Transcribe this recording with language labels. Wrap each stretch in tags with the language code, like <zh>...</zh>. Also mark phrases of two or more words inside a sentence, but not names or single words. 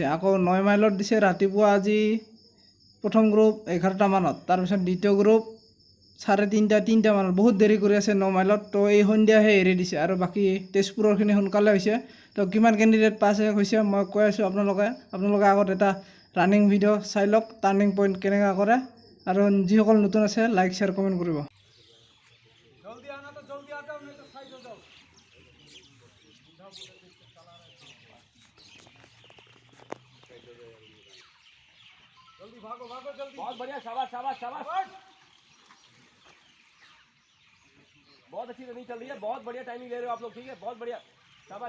<as>আকৌ 9 মাইলত দিছে ৰাতিপুৱা আজি প্ৰথম গ্ৰুপ 11টা মানত, তাৰপিছত দ্বিতীয় গ্ৰুপ 3:30 মানত। বহুত দেৰি কৰি আছে 9 মাইলত, তো এই সন্ধিয়াহে এৰি দিছে আৰু বাকী তেজপুৰৰখিনি সোনকালে হৈছে। তো কিমান</as> <en>candidate pass</en> <as>হৈছে মই কৈ আছোঁ আপোনালোকে আগত এটা</as> <en>running video'</en> <as>চাই লওক,</as> <en>turning point</en> <as>কেনেকৈ কৰে। আৰু যিসকল নতুন আছে</as> <en>like share comment</en> <as>কৰিব।</as> <hi>जल्दी भागो जल्दी। बहुत बढ़िया, शाबाश शाबाश शाबाश। बहुत अच्छी रनिंग चल रही है, बहुत बढ़िया टाइमिंग ले रहे हो आप लोग, ठीक है, बहुत बढ़िया, शाबाश।</hi>